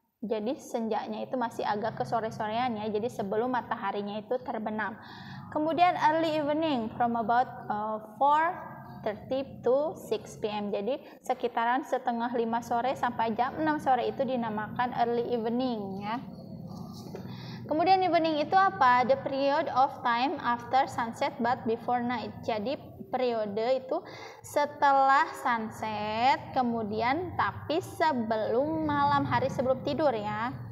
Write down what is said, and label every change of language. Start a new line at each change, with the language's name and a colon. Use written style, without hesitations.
Indonesian: Jadi senjanya itu masih agak ke sore-sorean ya, jadi sebelum mataharinya itu terbenam.
English: Kemudian early evening from about 4:30 to 6 p.m.
Indonesian: Jadi sekitaran setengah 5 sore sampai jam 6 sore itu dinamakan early evening ya. Kemudian evening itu apa?
English: The period of time after sunset but before night.
Indonesian: Jadi periode itu setelah sunset, kemudian tapi sebelum malam hari, sebelum tidur ya.